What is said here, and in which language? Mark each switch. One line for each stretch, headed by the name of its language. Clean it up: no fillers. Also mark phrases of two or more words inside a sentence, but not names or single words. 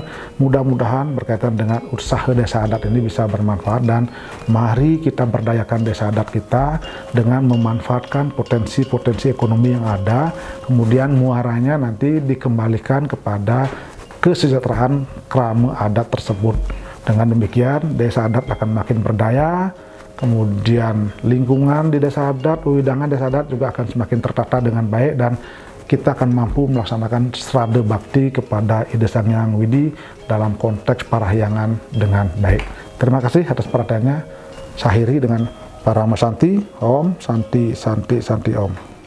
Indonesian: Mudah-mudahan berkaitan dengan usaha desa adat ini bisa bermanfaat, dan mari kita berdayakan desa adat kita dengan memanfaatkan potensi-potensi ekonomi yang ada, kemudian muaranya nanti dikembalikan kepada kesejahteraan krama adat tersebut. Dengan demikian desa adat akan makin berdaya, kemudian lingkungan di desa adat, wewidangan desa adat juga akan semakin tertata dengan baik, dan kita akan mampu melaksanakan srada bakti kepada Ida Sang Hyang Widi dalam konteks parahyangan dengan baik. Terima kasih atas perhatiannya. Saya akhiri dengan para Santi,
Sanskrit: Om, Santi, Santi, Santi, Om.